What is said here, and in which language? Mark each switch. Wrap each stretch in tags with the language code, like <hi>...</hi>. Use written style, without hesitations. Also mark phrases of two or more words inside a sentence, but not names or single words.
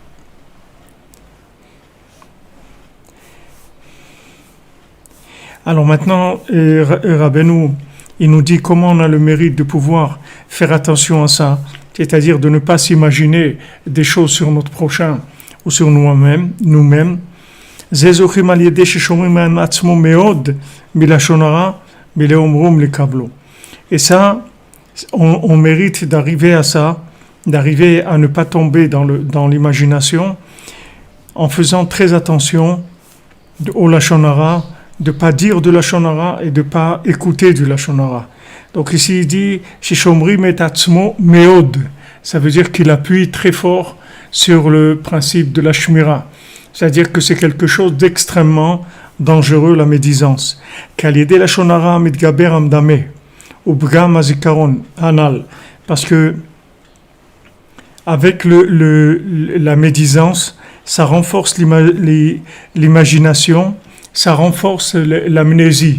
<fr>Alors maintenant, Rabbeinu, il nous dit comment on a le mérite de pouvoir faire attention à ça, c'est-à-dire de ne pas s'imaginer des choses sur notre prochain ou sur nous-mêmes.</fr> <he>וזוכים על ידי ששומרים את עצמו מאוד מלשון הרע.</he> <fr>Et ça, on mérite d'arriver à ça, d'arriver à ne pas tomber dans l'imagination, en faisant très attention au</fr> <he>לשון הרע,</he> <fr>de ne pas dire de</fr> <he>לשון הרע</he> <fr>et de ne pas écouter du</fr> <he>לשון הרע.</he> <fr>Donc ici il dit</fr> <he>ששומרים את עצמו מאוד,</he> <fr>ça veut dire qu'il appuie très fort sur le principe de la shmira, c'est-à-dire que c'est quelque chose d'extrêmement dangereux, la médisance. Parce que avec la médisance, ça renforce l'imagination, ça renforce l'amnésie.</fr>